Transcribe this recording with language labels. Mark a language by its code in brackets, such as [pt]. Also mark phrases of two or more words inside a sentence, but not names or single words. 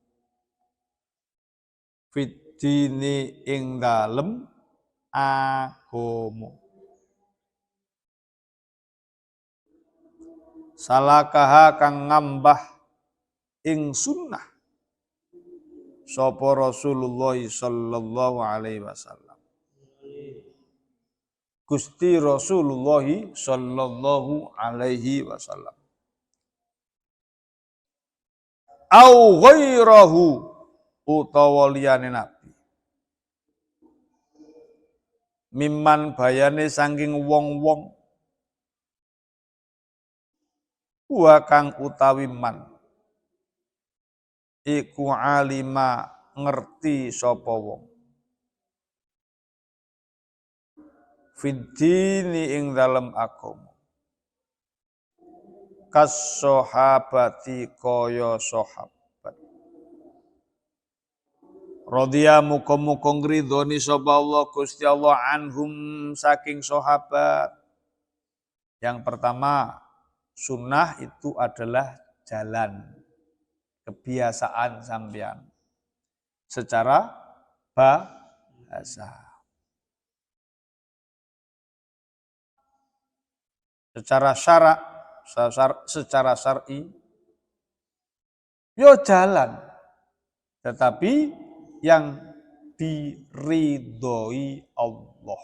[jv] Fidini ing dalem agama. Salakaha kang ngambah ing sunnah sapa Rasulullah [ar] sallallahu alaihi wasallam. [jv] Gusti Rasulullah [ar] sallallahu alaihi wasallam. Au ghairahu [jv] utawa liyane Nabi. Mimman bayane saking wong-wong wa kang utawi man iku alima ngerti sapa wong fiddini ing dalem agama kas sahabati kaya sahabat radhiya muga-muga ngridhoni sapa Allah Gusti Allah anhum saking sahabat. [id] Yang pertama, sunnah itu adalah jalan. kebiasaan sampean secara bahasa. Secara syarak, secara syar'i, yo jalan, tetapi yang diridhoi Allah.